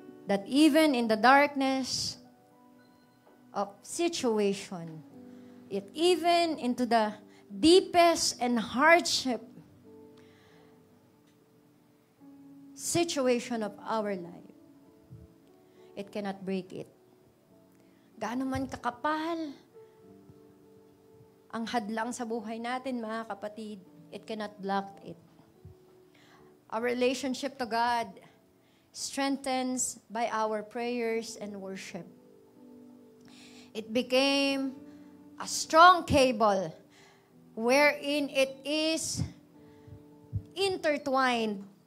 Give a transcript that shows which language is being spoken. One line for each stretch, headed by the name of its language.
English: That even in the darkness of situation, it even into the deepest and hardship situation of our life, it cannot break it.
Filipino: Gaano man kakapal ang hadlang sa buhay natin, mga kapatid,
English: it cannot block it. Our relationship to God strengthens by our prayers and worship. It became a strong cable wherein it is intertwined.